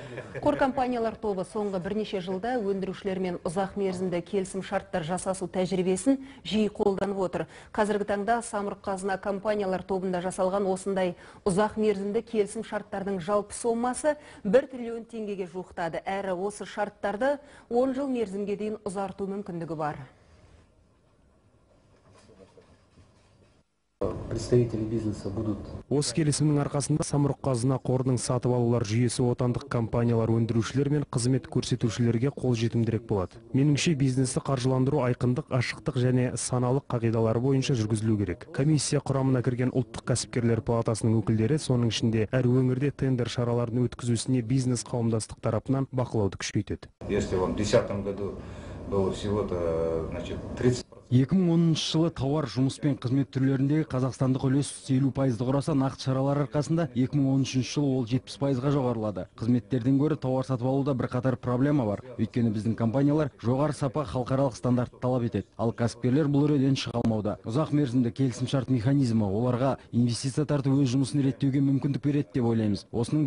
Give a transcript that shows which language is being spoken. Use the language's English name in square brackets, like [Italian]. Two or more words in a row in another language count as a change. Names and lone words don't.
[Kazakh] Қор компаниялар тобы соңғы бірнеше жылда өндірушілермен ұзақ мерзімді келісім шарттар жасасу тәжірибесін жиі қолданып отыр. Қазіргі таңда самұрық-қазына компаниялар тобында жасалған осындай ұзақ мерзімді келісім шарттардың жалпы сомасы 1 триллион теңгеге жуықтады. Әрі осы шарттарды 10 жыл мерзімге дейін ұзарту мүмкіндігі бар. [Russian] Представители бизнеса будут. [Kazakh] Осы келісімнің арқасында самұрық-қазына қорының сатып алулар жүйесі отандық компаниялар өндірушілер мен қызмет көрсетушілерге қолжетімдірек болады. Меніңше бизнесті қаржыландыру айқындық, ашықтық және саналық қағидалары бойынша жүргізілу керек. Комиссия құрамына кірген ұлттық кәсіпкерлер палатасының өкілдері соның ішінде әр өңірде тендер шараларын өткізусіне бизнес қауымдастық тарапынан бақылауды күшейтеді. [Russian] Если в 2010 году было всего-то, 30%. [Kazakh] 2010 жылы тауар, жұмыс пен қызмет түрлеріндегі қазақстандық үлес 50%-ды құраса, нақты шаралар арқасында 2013 жылы ол 70%-ға жоғарылады. Қызметтерден гөрі тауар сатып алуда бірқатар проблема бар. Өйткені біздің компаниялар жоғары сапа халықаралық стандарт талап етеді. Ал кәсіпкерлер бұл үреден шыға алмауда. Ұзақ мерзімді келісімшарт механизмі оларға инвестиция тартып өз жұмысын реттеуге мүмкіндік береді деп ойлаймыз.